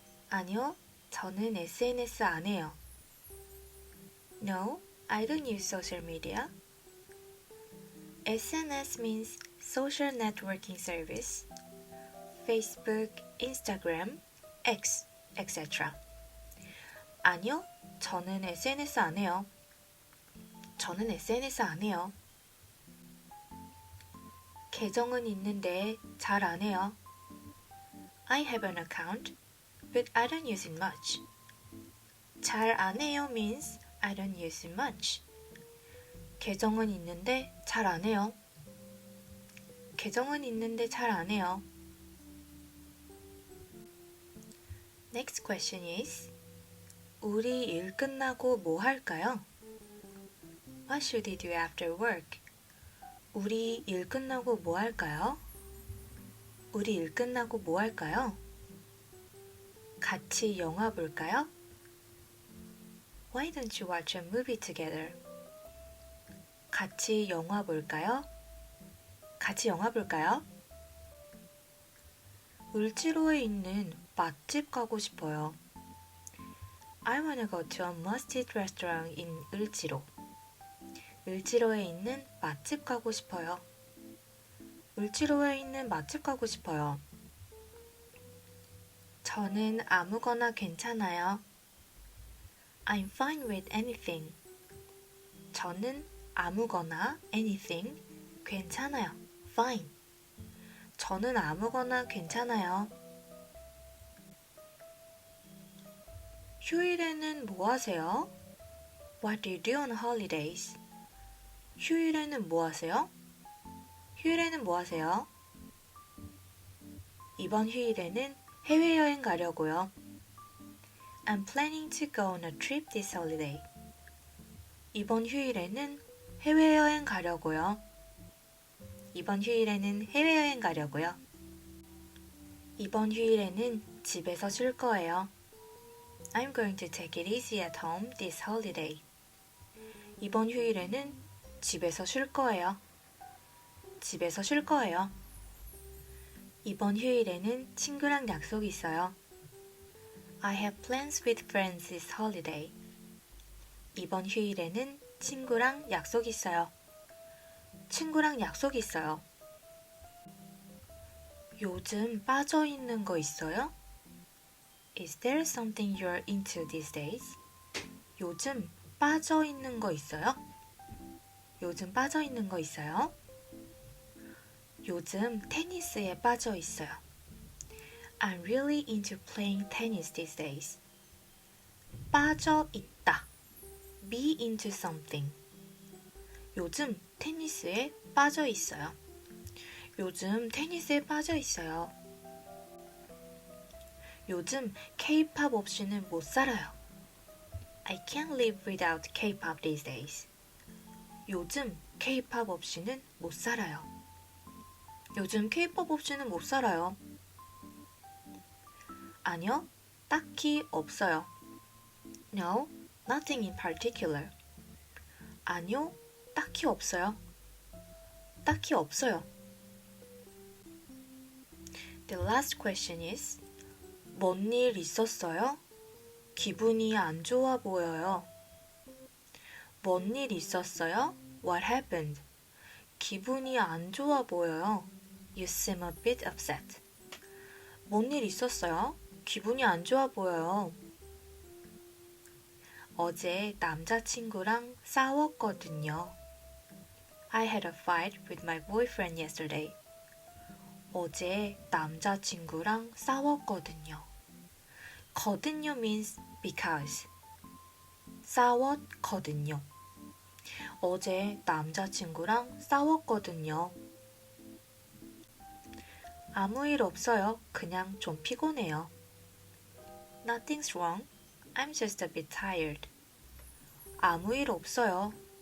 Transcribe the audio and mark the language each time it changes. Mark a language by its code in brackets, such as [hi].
[ko] 아니요, 저는 SNS 안 해요. [en] No, I don't use social media. SNS means social networking service. Facebook, Instagram, X, etc. [ko] 아니요, 저는 SNS 안 해요. 저는 SNS 안 해요. 계정은 있는데 잘 안 해요. [en] I have an account, but I don't use it much. [ko] 잘 안 해요 [en] means I don't use it much. [ko] 계정은 있는데 잘 안 해요. 계정은 있는데 잘 안 해요. [en] Next question is [ko] 우리 일 끝나고 뭐 할까요? [en] What should we do after work? [ko] 우리 일 끝나고 뭐 할까요? 우리 일 끝나고 뭐 할까요? 같이 영화 볼까요? [en] Why don't you watch a movie together? [ko] 같이 영화 볼까요? 같이 영화 볼까요? 을지로에 있는 맛집 가고 싶어요. [en] I wanna go to a must-eat restaurant in 을지로. [ko] 을지로에 있는 맛집 가고 싶어요. 을지로에 있는 맛집 가고 싶어요. 저는 아무거나 괜찮아요. [en] I'm fine with anything. [ko] 저는 아무거나 anything 괜찮아요. [en] Fine. [ko] 저는 아무거나 괜찮아요. 휴일에는 뭐 하세요? [en] What do you do on holidays? [ko] 휴일에는 뭐 하세요? 휴일에는 뭐 하세요? 이번 휴일에는 해외여행 가려고요. [en] I'm planning to go on a trip this holiday. [ko] 이번 휴일에는 해외여행 가려고요. 이번 휴일에는 해외여행 가려고요. 이번 휴일에는 집에서 쉴 거예요. [en] I'm going to take it easy at home this holiday. [ko] 이번 휴일에는 집에서 쉴 거예요. 집에서 쉴 거예요. 이번 휴일에는 친구랑 약속이 있어요. [en] I have plans with friends this holiday. [ko] 이번 휴일에는 친구랑 약속 있어요. 친구랑 약속 있어요. 요즘 빠져 있는 거 있어요? [en] Is there something you're into these days? [ko] 요즘 빠져 있는 거 있어요? 요즘 빠져 있는 거 있어요? 요즘 테니스에 빠져 있어요. [en] I'm really into playing tennis these days. [ko] 빠져 있다. [en] Be into something. [ko] 요즘 테니스에 빠져 있어요. 요즘 테니스에 빠져 있어요. 요즘 K-pop 없이는 못 살아요. [en] I can't live without K-pop these days. [ko] 요즘 K-pop 없이는 못 살아요. 요즘 K-pop 없이는 못 살아요. 아니요, 딱히 없어요. [en] No, nothing in particular. [ko] 아니요, 딱히 없어요. 딱히 없어요. [en] The last question is [ko] 뭔 일 있었어요? 기분이 안 좋아 보여요. 뭔 일 있었어요? [en] What happened? [ko] 기분이 안 좋아 보여요. [en] You seem a bit upset. [ko] 뭔 일 있었어요? 기분이 안 좋아 보여요. 어제 남자친구랑 싸웠거든요. [en] I had a fight with my boyfriend yesterday. [ko] 어제 남자친구랑 싸웠거든요. [en] 거든요 means because. [ko] 싸웠거든요. 어제 남자친구랑 싸웠거든요. 아무 일 없어요. 그냥 좀 피곤해요. [en] Nothing's wrong. I'm just a bit tired. [ko] 아무 일 없어요.